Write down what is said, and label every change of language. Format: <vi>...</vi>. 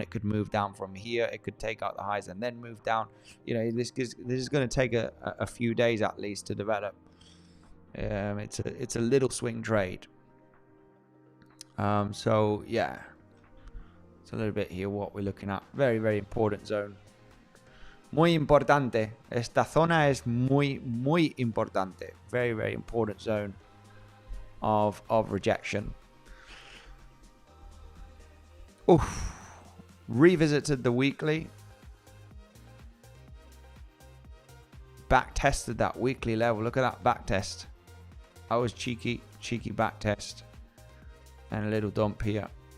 <en>It could move down from here. It could take out the highs and then move down. You know, this is going to take a few days at least to develop. It's a little swing trade. So yeah, it's a little bit here what we're looking at. Very, very important zone.</en> <es>Muy importante. Esta zona es muy, muy importante.</es> <en>Very, very important zone of rejection. Oof. Revisited the weekly. Back tested that weekly level. Look at that back test. That was cheeky back test. And a little dump here.</en>